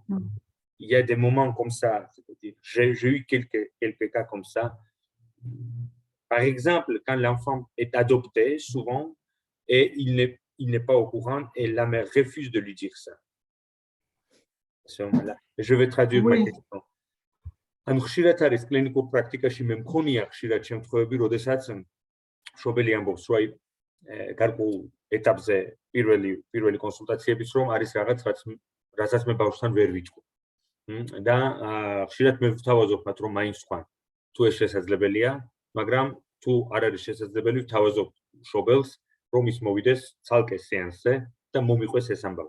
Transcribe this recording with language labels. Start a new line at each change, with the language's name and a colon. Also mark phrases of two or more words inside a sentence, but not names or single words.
French: Il y a des moments comme ça, c'est-à-dire, j'ai eu quelques cas comme ça. Par exemple, quand l'enfant est adopté, souvent, et il n'est pas au courant et la mère refuse de lui dire ça. Je vais traduire ma question.
Georgian: ანუ ხშირად არის კლინიკურ პრაქტიკაში მე მქონია ხშირად შემთხვევები, როდესაც მშობელი ამბობს, რომ აი გარკვეულ ეტაპზე პირველი კონსულტაციების რომ არის რაღაც რასაც მე ბავშვთან ვერ ვიტყვი. და ხშირად მე ვთავაზობ მათ რომ მაინც თქვან თუ ეს შესაძლებელია, მაგრამ თუ არ არის შესაძლებელი, ვთავაზობ მშობელს რომ ის მოვიდეს ცალკე სეანსზე და მომიყვეს ეს ამბავი.